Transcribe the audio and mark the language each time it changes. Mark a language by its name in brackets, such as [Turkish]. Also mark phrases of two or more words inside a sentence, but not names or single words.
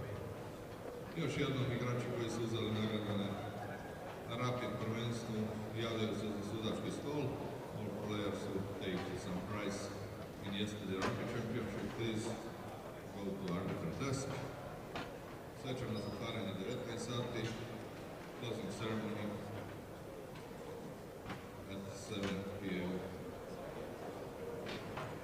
[Croatian] Još jednom igrači koji su uzeli nagrade na Rapid prvenstvu javljaju se za sudački stol. [English] All players who take some prize in yesterday Rapid Championship, please go to arbiter desk. [Croatian] Svečano zatvaranje 19 sati, [English] closing ceremony at 7 p.m.